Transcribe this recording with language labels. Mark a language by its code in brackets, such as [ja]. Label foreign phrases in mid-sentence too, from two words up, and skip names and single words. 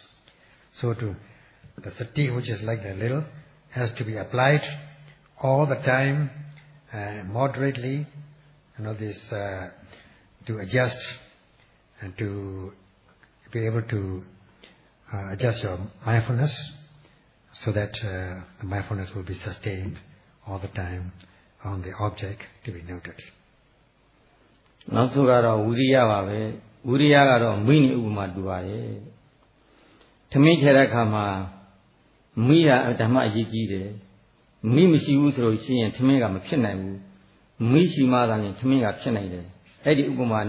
[en] So the sati, which is like the ladle, has to be applied all the time, moderately, to adjust and to be able to adjust your mindfulness so that the mindfulness will be sustained all the time on the object to be noted. [my] နောက်ဆုံးကတော့ဝိရိယပါပဲဝိရိယကတော့မိနည်းဥပမာတူပါတယ်ထမင်းခဲတဲ့အခါမှာမိရဓမ္မအရေးကြီးတယ်မိမရှိဘူးဆိုလို့ရှိရင်ထမင်းကမဖြစ်နိုင်ဘူးမိရှိမှသာရင်ထမင်းကဖြစ်နိုင်တယ်အဲ့ဒီဥပမာန